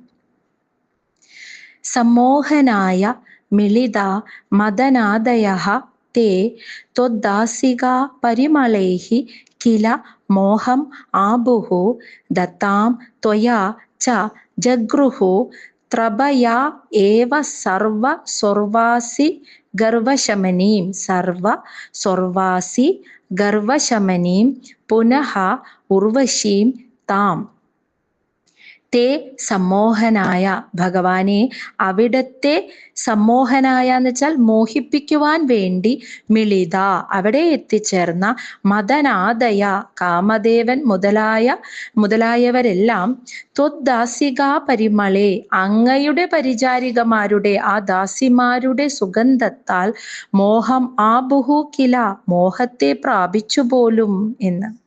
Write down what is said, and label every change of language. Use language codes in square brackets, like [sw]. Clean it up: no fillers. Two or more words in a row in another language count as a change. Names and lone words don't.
[sa] सम्मोहनाय मिलिता मदनादयः ते त्वद्दासिका परिमलैः किल मोहम् आबुः दत्तां त्वया च जगृहुः त्रभया एव सर्व स्वर्वासि गर्वशमनीं पुनः उर्वशीं ताम्. തേ സമ്മോഹനായ, [ml] ഭഗവാനെ അവിടത്തെ സമ്മോഹനായ എന്ന് വെച്ചാൽ മോഹിപ്പിക്കുവാൻ വേണ്ടി, മിളിത അവിടെ എത്തിച്ചേർന്ന, മദനാദയ കാമദേവൻ മുതലായവരെല്ലാം, [sa] ത്വദ്ദാസികാ പരിമളെ [ml] അങ്ങയുടെ പരിചാരികമാരുടെ ആ ദാസിമാരുടെ സുഗന്ധത്താൽ [sa] മോഹം ആബുഹു കില [ml] മോഹത്തെ പ്രാപിച്ചു പോലും എന്ന്.